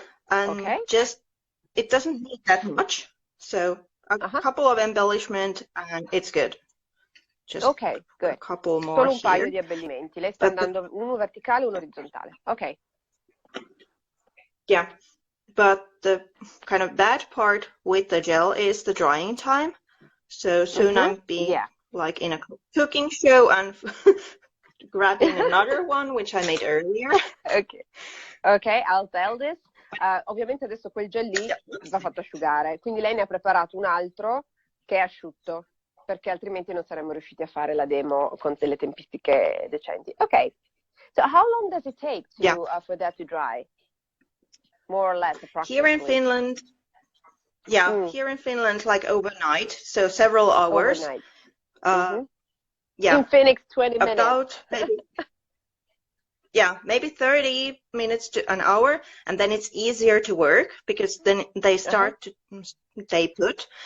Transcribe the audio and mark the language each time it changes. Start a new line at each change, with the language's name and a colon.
English: And just, it doesn't need that much, so a couple of embellishment and it's good. Just good. A couple more
Italian: Solo un paio
English: here.
Italian: di abbellimenti. Lei sta andando uno verticale e uno orizzontale.
English: Ok. Yeah, but the kind of bad part with the gel is the drying time. So soon I'm being like in a cooking show and grabbing another one, which I made earlier. Ok, I'll tell this.
Italian: Ovviamente adesso quel gel lì va fatto asciugare, quindi lei ne ha preparato un altro che è asciutto, perché altrimenti non saremmo riusciti a fare la demo con delle tempistiche decenti.
English: Ok, so how long does it take for that to dry? More or less, approximately. Here in Finland, here in Finland, like overnight, so several hours. Overnight. In Phoenix, 20 minutes. About maybe 30 minutes to an hour, and then it's easier to work because then they start to stay put.